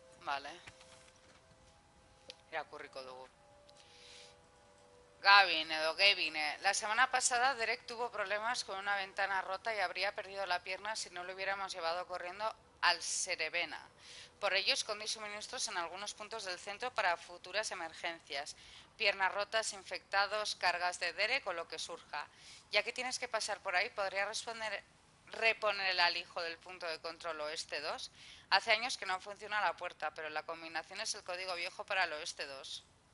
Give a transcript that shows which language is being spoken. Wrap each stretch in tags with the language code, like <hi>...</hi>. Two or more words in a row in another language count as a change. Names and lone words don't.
<eu>Vale. Irakurriko dugu. Gavin.</eu> <es>La semana pasada Derek tuvo problemas con una ventana rota y habría perdido la pierna si no lo hubiéramos llevado corriendo al Serevena. Por ello escondí suministros en algunos puntos del centro para futuras emergencias. Piernas rotas, infectados, cargas de Derek o lo que surja. Ya que tienes que pasar por ahí, ¿podría reponer el alijo del punto de control Oeste 2? Hace años que no funciona la puerta, pero la combinación es el código viejo para el Oeste 2.</es>